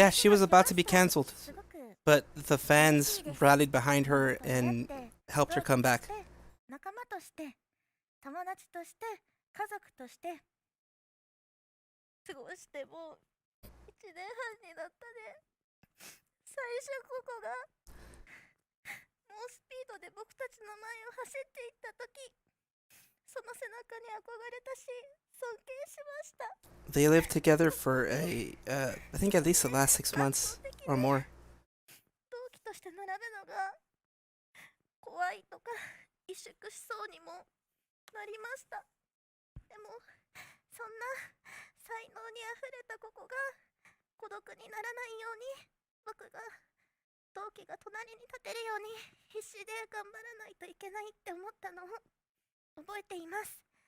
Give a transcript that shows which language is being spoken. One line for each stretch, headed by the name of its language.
English: Yeah, she was about to be canceled, but the fans rallied behind her and helped her come back.
Japanese: 仲間として、友達として、家族として過ごしてもう1年半になったね。最初ココが猛スピードで僕たちの前を走っていった時、その背中に憧れたし尊敬しました。
English: They lived together for I think at least the last 6 months or more.
Japanese: 同期として並ぶのが怖いとか萎縮しそうにもなりました。でもそんな才能にあふれたココが孤独にならないように、僕が同期が隣に立てるように必死で頑張らないといけないって思ったのを覚えています。